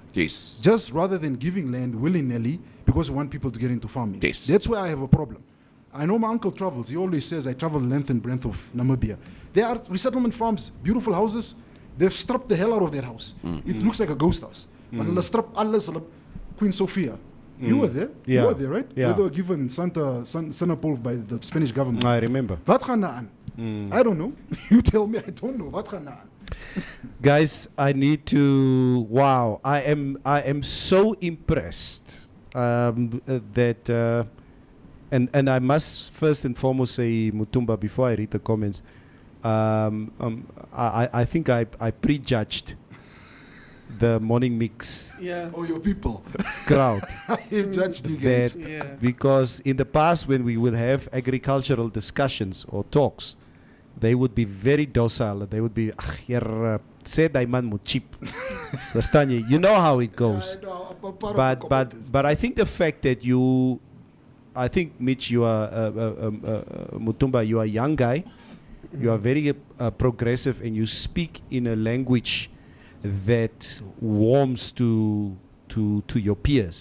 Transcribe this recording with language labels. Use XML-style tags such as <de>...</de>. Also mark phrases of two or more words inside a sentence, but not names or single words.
<en>Yes. Just rather than giving land willy-nilly because we want people to get into farming. Yes. That's where I have a problem. I know my uncle travels. He always says, I travel the length and breadth of Namibia. There are resettlement farms, beautiful houses. They've stripped the hell out of that house. It looks like a ghost house.</en> <af>But hulle strip alles, hulle-</af> <en>Queen Sofia. You were there? Yeah. You were there, right? Yeah. They were given Sanapoel by the Spanish government. I remember.</en> <af>Wat gaan daar aan?</af> <en>I don't know. You tell me, I don't know.</en> <af>Wat gaan daar aan?</af> <en>Guys, I need to. Wow, I am so impressed that, and I must first and foremost say, Mutumba, before I read the comments, I think I prejudged the morning mix Yeah. Oh, your people. crowd. I judged you guys. that Yeah. because in the past when we would have agricultural discussions or talks, they would be very docile. They would be,</en> <af>"Ag, hier, sê die man moet cheap." Verstaan jy?</af> <en>You know how it goes. I know, I'm part of the communities. But I think the fact that you, I think Mitch, you are Mutumba, you are a young guy, you are very progressive, and you speak in a language that warms to your peers.</en>